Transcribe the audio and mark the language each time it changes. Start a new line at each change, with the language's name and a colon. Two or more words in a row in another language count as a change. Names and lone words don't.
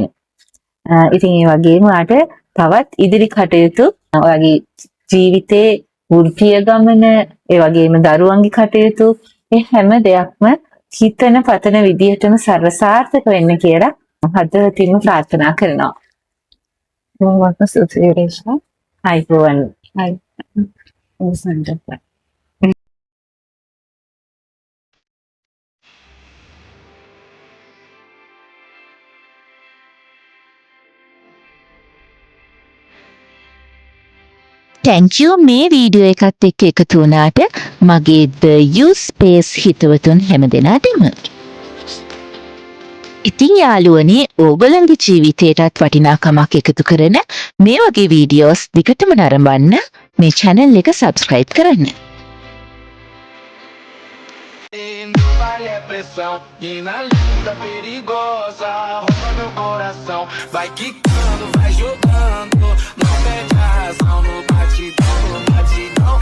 Sinhala: ඉතින් ඒ වගේම ඔයාට තවත් ඉදිරි කටයුතු ඔයාගේ ජීවිතේ වෘත්තීය ගමන ඒ වගේම දරුවන්ගේ කටයුතු මේ හැම දෙයක්ම හිතන පතන විදිහටම සර්වසාර්ථක වෙන්න කියලා හදවතින්ම ප්‍රාර්ථනා කරනවා. මොහොතක් සුසීරේෂා අයිබෝවන්. ඔසන්ට
English: thank you
Sinhala: මේ වීඩියෝ එකත් එක්ක එකතු වුණාට මගේ The Youth Space හිතවතුන් හැමදෙනාටම. ඉතින් යාළුවනේ ඕගොල්ලන්ගේ ජීවිතයටත් වටිනාකමක් එකතු කරන මේ වගේ වීඩියෝස් දිගටම නරඹන්න මේ channel එක subscribe කරන්න.
Portuguese: Vale a pressão, mina linda, perigosa, rouba meu coração. Vai quicando, vai jogando, não perde a razão no batidão, no batidão.